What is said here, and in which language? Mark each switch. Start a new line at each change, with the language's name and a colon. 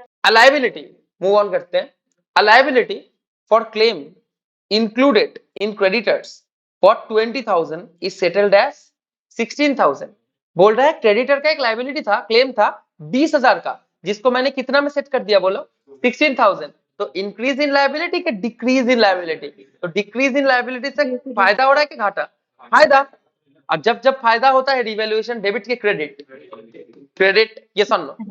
Hindi: Liability, move on करते हैं।
English: A liability for claim included in creditors for 20,000 is settled as 16,000।
Hindi: बोल रहा है क्रेडिटर का एक लाइबिलिटी था, क्लेम था 20,000 का, जिसको मैंने कितना में सेट कर दिया बोलो? 16,000। तो इंक्रीज इन लाइबिलिटी के डिक्रीज इन लाइबिलिटी? तो डिक्रीज इन लाइबिलिटी से फायदा हो रहा है कि घाटा? फायदा। और जब जब फायदा होता है रिवैल्यूएशन डेबिट के क्रेडिट, क्रेडिट यस और नो?